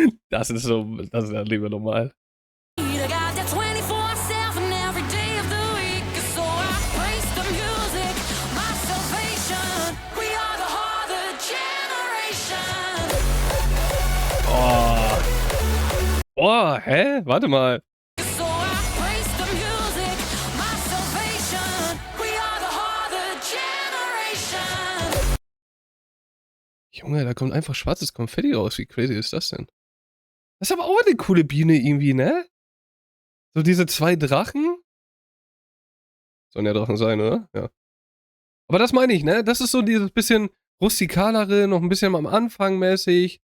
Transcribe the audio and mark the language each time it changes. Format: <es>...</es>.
<de>Das ist ja lieber normal.</de> <en>I got that 24/7 every day of the week. So I praise the music, my salvation. We are the harder generation.</en> <de>Oh, hä? Warte mal.</de> <en>So I praise the music, my salvation. We are the harder generation.</en> <de>Junge, da kommt einfach schwarzes Konfetti raus. Wie crazy ist das denn? Das ist aber auch eine coole Biene irgendwie, ne? So diese zwei Drachen. Sollen ja Drachen sein, oder? Ja. Aber das meine ich, ne? Das ist so dieses bisschen rustikalere, noch ein bisschen am Anfang mäßig.</de>